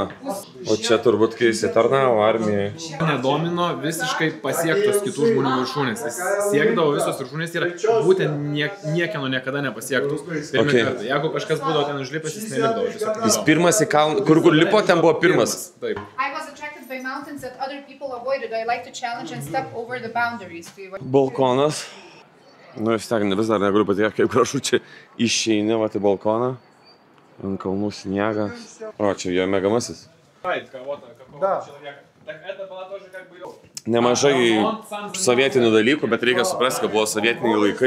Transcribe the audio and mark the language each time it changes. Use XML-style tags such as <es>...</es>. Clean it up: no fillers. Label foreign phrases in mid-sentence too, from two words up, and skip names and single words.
<lt>O čia turbūt, kai jis įtarnavo armijai. Nedomino visiškai pasiektos kitų žmonių viršūnės. Jis siekdavo visos viršūnės ir būtent niekieno niekada nepasiektus. Pirmą kartą. Jeigu kažkas būdavo ten užlipęs, jis nelipdavo. Jis pirmas į kalną, kur lipo, ten buvo pirmas. Taip.</lt> <en>By mountains that other people avoided. I like to challenge and step over the boundaries.</en> <lt>Balkonas. Nu, vis tiek vis dar negaliu patikėti, kaip gražu čia išeini, va, į balkoną. Ant kalnų sniegas. O, čia jo mėgamasis. Nemažai sovietinių dalykų, bet reikia suprasti, kad buvo sovietiniai laikai.</lt>